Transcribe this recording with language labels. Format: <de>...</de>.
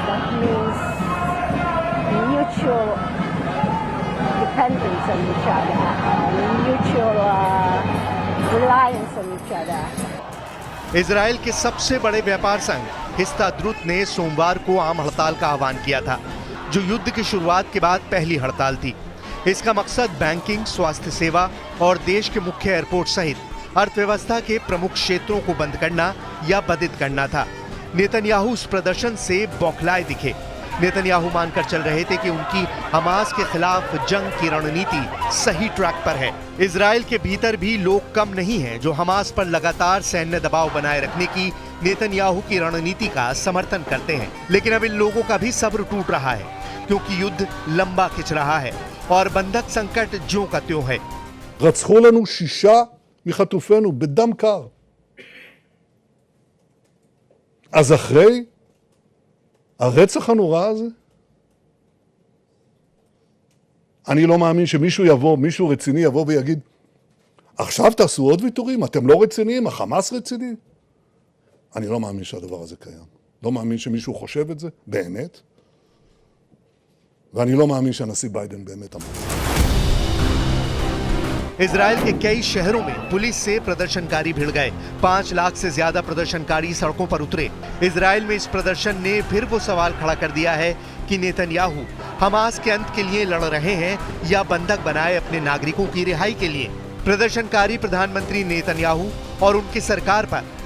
<en>That means mutual dependence on each other, mutual reliance on each other.</en> <hi>Israel के सबसे बड़े व्यापार संघ हिस्ताद्रुत ने सोमवार को आम हड़ताल का आह्वान किया था, जो युद्ध की शुरुआत के बाद पहली हड़ताल थी। इसका मकसद बैंकिंग, स्वास्थ्य सेवा और देश के मुख्य एयरपोर्ट सहित अर्थव्यवस्था के प्रमुख क्षेत्रों को बंद करना या बाधित करना था। नेतन्याहू उस प्रदर्शन से बौखलाए दिखे। नेतन्याहू मानकर चल रहे थे कि उनकी हमास के खिलाफ जंग की रणनीति सही ट्रैक पर है। इजराइल के भीतर भी लोग कम नहीं हैं जो हमास पर लगातार सैन्य दबाव बनाए रखने की नेतन्याहू की रणनीति का समर्थन करते हैं। लेकिन अब इन लोगों का भी सब्र टूट रहा है, क्योंकि युद्ध लंबा खिंच रहा है और बंधक संकट ज्यों का त्यों है।</hi> <he>רצחו לנו 6 מחטופינו בדם קר. אז אחרי הרצח הנורא הזה, אני לא מאמין שמישהו יבוא, מישהו רציני יבוא ויגיד, עכשיו תעשו עוד ויתורים, אתם לא רציניים, החמאס רציני. אני לא מאמין שהדבר הזה קיים. לא מאמין שמישהו חושב את זה, באמת. ואני לא מאמין שהנשיא ביידן באמת אמר.</he> <hi>इजराइल के कई शहरों में पुलिस से प्रदर्शनकारी भिड़ गए। 5 लाख से ज्यादा प्रदर्शनकारी सड़कों पर उतरे। इजराइल में इस प्रदर्शन ने फिर वो सवाल खड़ा कर दिया है कि नेतन्याहू हमास के अंत के लिए लड़ रहे हैं या बंधक बनाए अपने नागरिकों की रिहाई के लिए। प्रदर्शनकारी प्रधानमंत्री नेतन्याहू और उनकी सरकार पर</hi>